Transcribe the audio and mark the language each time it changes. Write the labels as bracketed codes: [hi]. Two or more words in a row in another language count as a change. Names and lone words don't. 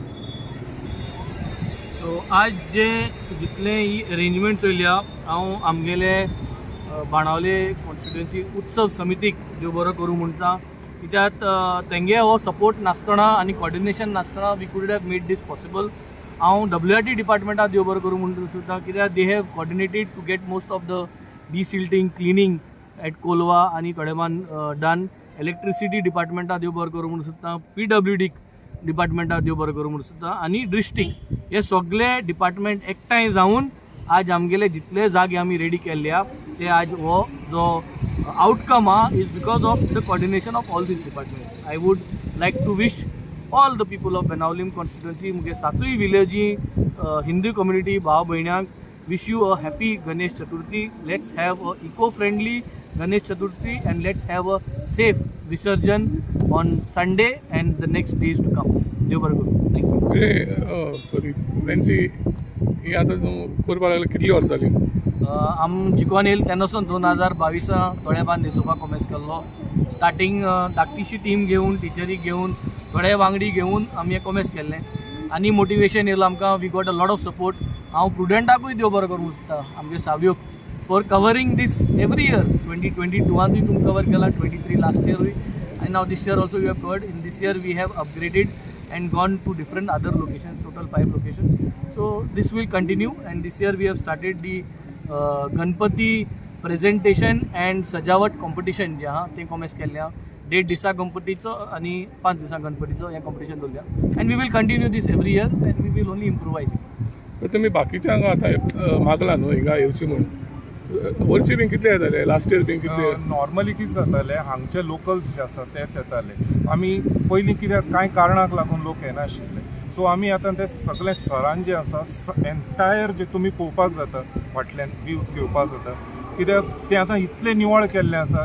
[kok] सो आज जे जितले ही अरेंजमेंट चल्ल्या हांव आमगेले बाणावले कॉन्स्टिट्युएन्सी उत्सव समितीक देव बरो करूं म्हणटा. कित्याक तेंगे हो सपोर्ट नासतना आनी कॉर्डिनेशन नासतना [en] we could have made this possible. [kok] हांव WRT डिपार्टमेंटाक देव बरो करूं म्हणटा सुद्दां कित्याक [en] they have coordinated to get most of the desilting cleaning at Colva [kok] आनी थोडेमान [en] डन. [kok] इलेक्ट्रिसिटी डिपार्टमेंटाक देव बरो करूं म्हणून सुद्दां PWD डिपार्टमेंटाक देव बरो करूं म्हणून सुद्दां आनी डिस्ट्रिक्ट हे सगळे डिपार्टमेंट एकठांय जावन आज आमगेले जितले जागे आमी रेडी केल्ल्या ते आज हो जो आउटकम [en] is because of the coordination of all these departments. I would like to wish all the people of Benaulim constituency [kok] मुगे 7 विलेजी हिंदू कम्युनिटी भाव भयण्यांक [en] wish you a happy Ganesh Chaturthi. Let's have a eco-friendly Ganesh Chaturthi and let's have a safe Visarjan on Sunday and the next days to come. [kok] देव बरें करूं. [en] Thank you. [kok] सॉरी वेंजी ही आतां करपाक लागले कितली वर्सां जाली? आम जिखोन येयले तेन्नासून 2022 थोडेबान न्हेसोवपाक कॉमेस केल्लो. स्टार्टींग धाकटीशी टीम घेवन टिचरी घेवन थोडे वांगडी घेवन आमी हें कॉमेस केल्लें आनी मोटिवेशन येयलो आमकां. [en] We got a lot of support. [kok] हांव प्रुडंटाकूय देव बरो करूं सोदता आमगे सावयोक [en] for covering this every year. 2022 [kok] तुमी कवर केला, [en] 23 last yearuy and now this year also you have covered. In this year we have upgraded and gone to different other locations, total 5 locations. So this will continue and this year we have started the Ganpati presentation and सजावट competition [kok] जे आहा ते कॉमेस केल्ल्या. 1.5 दिसा गणपतीचो आणि 5 दिसा गणपतीचो हें कॉम्पिटिशन दवरल्या [en] and we will continue this every year and we will only improvise it. [kok] सो तुमी बाकीच्यांक आतां मागला न्हू हिंगा येवची म्हूण. वर्षी बीन कितले येताले? [en] last year [kok] बीन कितले? नॉर्मली कितें जातालें हांगचे लोकल्स जे आसा तेच येताले. आमी पयलीं कित्याक कांय कारणाक लागून लोक येनाशिल्ले सो आमी आतां ते सगळे सरान जे आसा एन्टायर जे तुमी पळोवपाक जाता फाटल्यान व्ह्यूज घेवपाक जाता कित्याक तें आतां इतलें निवळ केल्लें आसा.